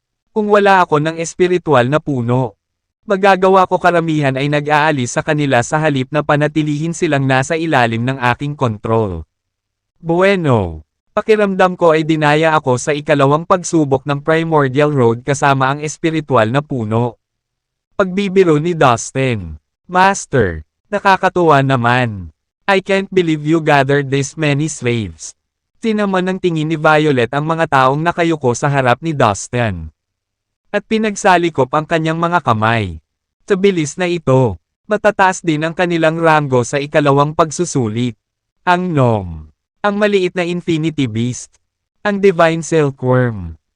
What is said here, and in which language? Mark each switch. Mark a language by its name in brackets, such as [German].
[Filipino] Kung wala ako ng espiritual na puno, magagawa ko karamihan ay nag-aalis sa kanila sa halip na panatilihin silang nasa ilalim ng aking kontrol. Bueno, pakiramdam ko ay dinaya ako sa ikalawang pagsubok ng Primordial Road kasama ang espiritual na puno. Pagbibiro ni Dustin. Master, nakakatuwa naman. [English] I can't believe you gathered this many slaves. [Filipino] Tinaman ng tingin ni Violet ang mga taong nakayuko sa harap ni Dustin. At pinagsalikop ang kanyang mga kamay. Sa bilis na ito, matataas din ang kanilang rango sa ikalawang pagsusulit. Ang Gnome, ang maliit na Infinity Beast, ang Divine Silkworm.